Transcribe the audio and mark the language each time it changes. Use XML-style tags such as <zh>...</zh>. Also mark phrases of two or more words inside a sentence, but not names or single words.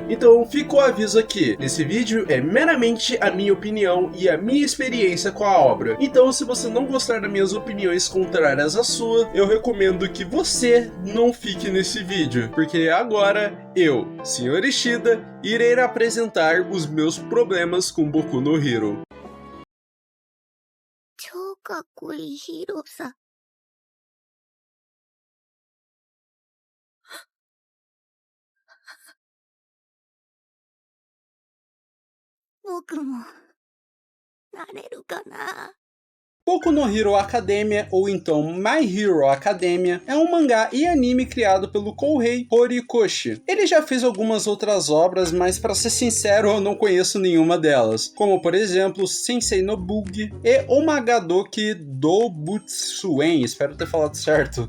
<pt>Então fica o aviso aqui, esse vídeo é meramente a minha opinião e a minha experiência com a obra. Então se você não gostar das minhas opiniões contrárias à sua, eu recomendo que você não fique nesse vídeo, porque agora eu, Sr. Ishida, irei apresentar os meus problemas com Boku no Hero.</pt> <ja>超かっこいいヒーローさ。僕もなれるかな。</ja> <pt>Boku no Hero Academia, ou então My Hero Academia, é um mangá e anime criado pelo Kohei Horikoshi. Ele já fez algumas outras obras, mas pra ser sincero eu não conheço nenhuma delas, como por exemplo Sensei no Bug e Omagadoki Dobutsuen, espero ter falado certo.</pt>